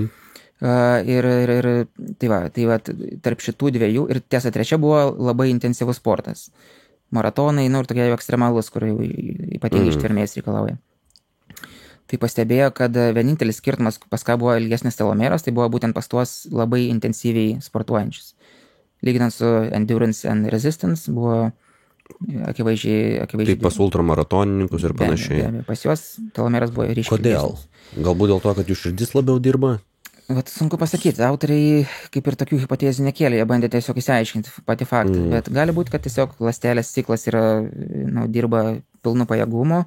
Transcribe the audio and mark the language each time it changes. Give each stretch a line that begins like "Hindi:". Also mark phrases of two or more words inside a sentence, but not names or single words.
Lithuanian: Ir tai va, tarp šitų dviejų, ir tiesa, trečia buvo labai intensyvus sportas. Maratonai, ir tokie jau ekstremalus, kur ypatingai ištvermės reikalauja. Tai pastebėjo, kad vienintelis skirtumas, pas ką buvo ilgesnis telomeras, tai buvo būtent pas tuos labai intensyviai sportuojančius. Lyginant su
English: endurance and resistance,
Lithuanian: buvo akivaizdžiai. Tai pas ultramaratonininkus ir panašiai. Be abejo, pas juos telomeras buvo ryškiai. Kodėl? Galbūt dėl to, kad jų širdis labiau dirba? Vat sunku pasakyti, autoriai kaip ir tokių hipotezių nekėlė, jie bandė tiesiog įsiaiškinti patį faktą, bet gali būti, kad tiesiog ląstelės ciklas yra, dirba pilnu pajėgumu.